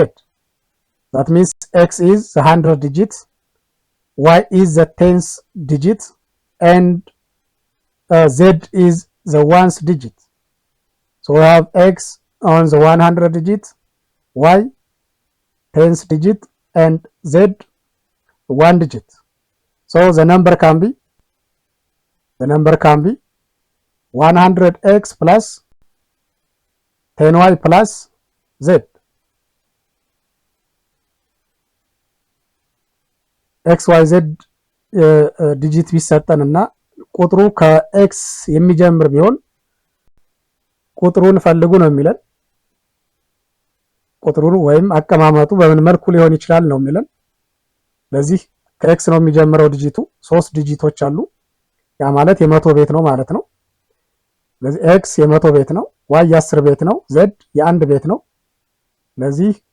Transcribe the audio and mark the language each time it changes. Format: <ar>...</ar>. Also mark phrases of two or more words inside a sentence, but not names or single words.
<en>That means x is the 100 digits, y is the tens digit, and z is the ones digit. So we have x on the 100 digit, y tens digit, and z 1 digit. So the number can be 100x plus 10y plus z.</en> <am>x y z ዲጂት ቢሰጠን እና ቁጥሩ ከኤክስ የሚጀምር ቢሆን ቁጥሩን ፈልጉ ነው የሚለን። ቁጥሩን ወይም አቀማመጡ በምን መልኩ ሊሆን ይችላል ነው የሚለን። ስለዚህ ከኤክስ ነው የሚጀምረው ዲጂቱ። 3 ዲጂቶች አሉ። ያ ማለት የመቶ ቤት ነው ማለት ነው። ስለዚህ ኤክስ የመቶ ቤት ነው፣ ዋይ የ10 ቤት ነው፣ ዜድ የ1 ቤት ነው። ስለዚህ</am>